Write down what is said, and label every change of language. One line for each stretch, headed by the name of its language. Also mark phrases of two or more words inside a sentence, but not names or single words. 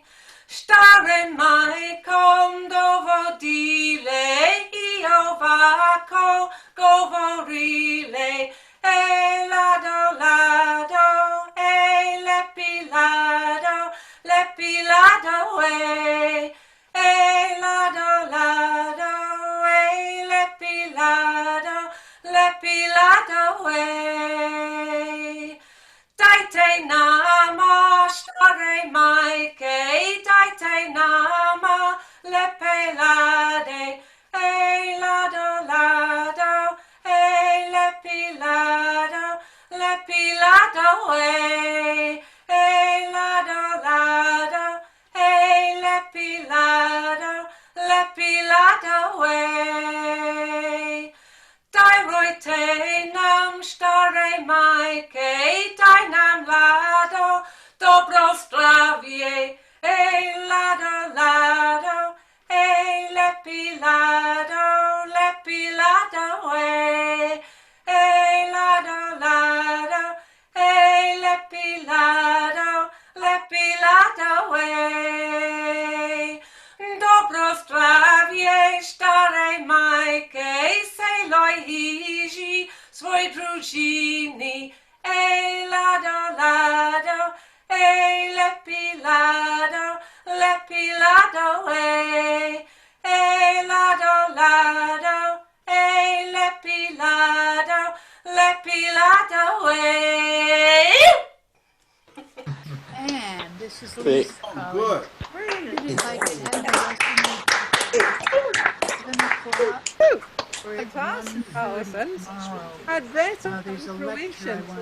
Croatian: Stare majkom dovodile I ovako govorile, ej lado, lado, ej lepi lado, ej lado, lado, ej lepi lado, ej. Dajte nama starej majke, dajte nama lepe lade, ej lado, lado, ej lepi lado, ej lado, lado, ej lepi lado, ej. Daj rojte nam starej majke, daj nam lado, dobro zdravje, ej lado, lado, ej lepi lado, way. Hey lado, lado, hey lepi lado way. Dobro zdravie, starej majke, sej loj hiži svoj družini. Ej lado, lado, ej lepi lado way. Ej lado, lado, ej lepi lado way.
English: And this is Great. Lisa. Oh, good. Really did like it. And the rest Fantastic, Alison. tomorrow. Had Breton Now, there's and a lecture I Croatian, so